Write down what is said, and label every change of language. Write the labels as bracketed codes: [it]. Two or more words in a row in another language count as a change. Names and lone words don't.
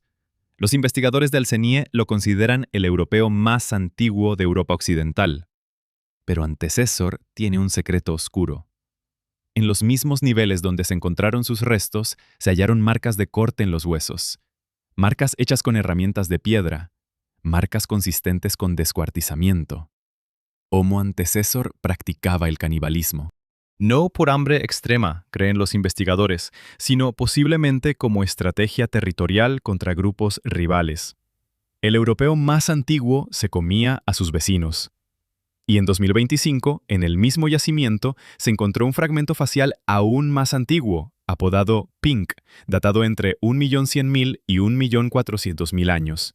[es] Los investigadores del CNIE lo consideran el europeo más antiguo de Europa Occidental. Pero antecesor tiene un secreto oscuro. En los mismos niveles donde se encontraron sus restos, se hallaron marcas de corte en los huesos, marcas hechas con herramientas de piedra, marcas consistentes con descuartizamiento. Homo antecessor practicaba el canibalismo. No por hambre extrema, creen los investigadores, sino posiblemente como estrategia territorial contra grupos rivales. El europeo más antiguo se comía a sus vecinos. Y en 2025, en el mismo yacimiento, se encontró un fragmento facial aún más antiguo, apodado Pink, datado entre 1,100,000 y 1,400,000 años.